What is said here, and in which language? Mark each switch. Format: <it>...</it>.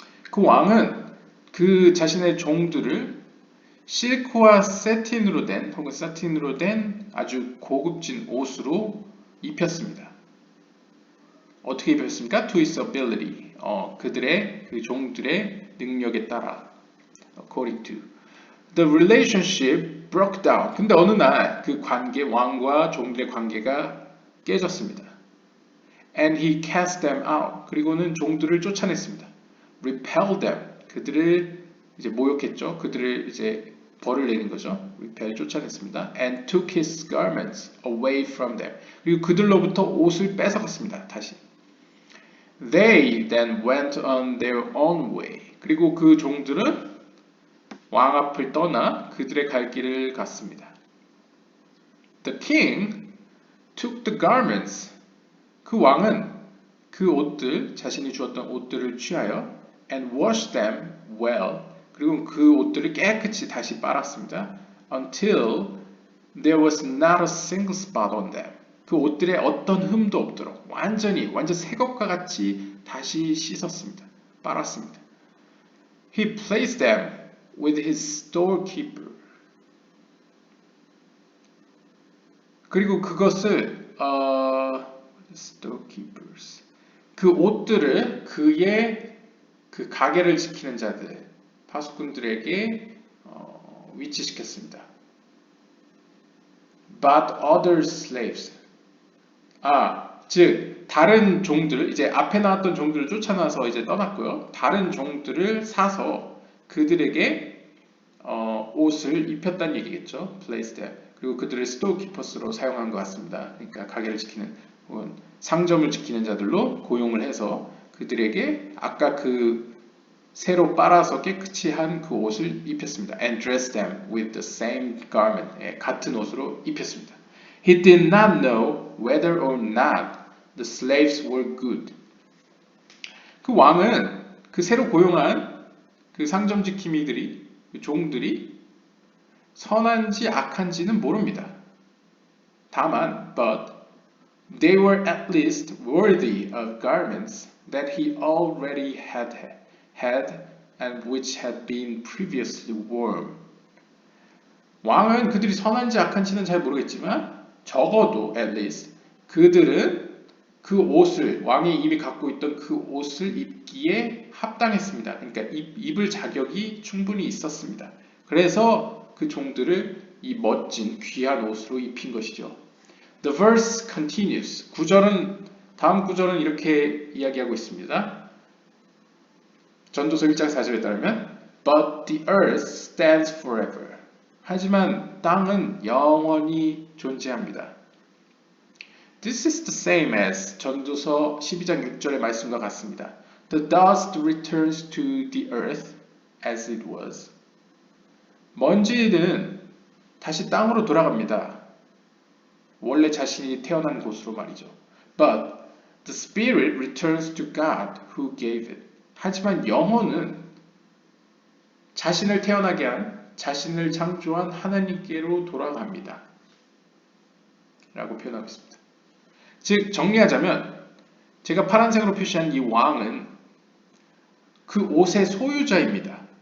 <ko>그 왕은 그 자신의 종들을 실크와 세틴으로 된 혹은 사틴으로 된 아주 고급진 옷으로 입혔습니다. 어떻게 입혔습니까?</ko> <en>To his ability.</en> <ko>그들의 그 종들의 능력에 따라.</ko> <en>According to. The relationship broke down.</en> <ko>근데 어느 날 그 관계, 왕과 종들의 관계가 깨졌습니다.</ko> <en>And he cast them out.</en> <ko>그리고는 종들을 쫓아냈습니다.</ko> <en>Repelled them.</en> <ko>그들을 이제 모욕했죠. 그들을 이제 벌을 내린 거죠. repel 쫓아냈습니다.</ko> <en>And took his garments away from them.</en> <ko>그리고 그들로부터 옷을 뺏어갔습니다. 다시.</ko> <en>They then went on their own way.</en> <ko>그리고 그 종들은 왕 앞을 떠나 그들의 갈 길을 갔습니다.</ko> <en>The king took the garments.</en> <ko>그 왕은 그 옷들, 자신이 주었던 옷들을 취하여</ko> <en>and washed them well.</en> <ko>그리고 그 옷들을 깨끗이 다시 빨았습니다.</ko> <en>Until there was not a single spot on them.</en> <ko>그 옷들에 어떤 흠도 없도록 완전 새 것과 같이 다시 씻었습니다. 빨았습니다.</ko> <en>He placed them with his storekeeper.</en> <ko>그리고 그것을 storekeepers. 그 옷들을 그의 그 가게를 지키는 자들, 파수꾼들에게 위치시켰습니다.</ko> <en>But other slaves.</en> <ko>즉 다른 종들, 이제 앞에 나왔던 종들을 쫓아나서 이제 떠났고요. 다른 종들을 사서 그들에게 옷을 입혔다는 얘기겠죠.</ko> <en>Place them.</en> <ko>그리고 그들을 스토어키퍼스로 사용한 것 같습니다. 그러니까 가게를 지키는 혹은 상점을 지키는 자들로 고용을 해서 그들에게 아까 그 새로 빨아서 깨끗이 한 그 옷을 입혔습니다.</ko> <en>And dressed them with the same garment.</en> <ko>같은 옷으로 입혔습니다.</ko> <en>He did not know whether or not the slaves were good.</en> <ko>그 왕은 그 새로 고용한 그 상점 지킴이들이, 그 종들이 선한지 악한지는 모릅니다. 다만,</ko> <en>but they were at least worthy of garments that he already had and which had been previously worn.</en> <ko>왕은 그들이 선한지 악한지는 잘 모르겠지만 적어도</ko> <en>at least</en> <ko>그들은 그 옷을 왕이 이미 갖고 있던 그 옷을 입기에 합당했습니다. 그러니까 입을 자격이 충분히 있었습니다. 그래서 그 종들을 이 멋진 귀한 옷으로 입힌 것이죠.</ko> <en>The verse continues.</en> <ko>다음 구절은 이렇게 이야기하고 있습니다. 전도서 1장 4절에 따르면</ko> <en>But the earth stands forever.</en> <ko>하지만 땅은 영원히 존재합니다.</ko> <en>This is the same as</en> <ko>전도서 12장 6절의 말씀과 같습니다.</ko> <en>The dust returns to the earth as it was.</en> <ko>먼지는 다시 땅으로 돌아갑니다. 원래 자신이 태어난 곳으로 말이죠.</ko> <en>But the spirit returns to God who gave it.</en> <ko>하지만 영혼은 자신을 태어나게 한, 자신을 창조한 하나님께로 돌아갑니다. 라고 표현하고 있습니다. 즉 정리하자면 제가 파란색으로 표시한 이 왕은 그 옷의 소유자입니다.</ko>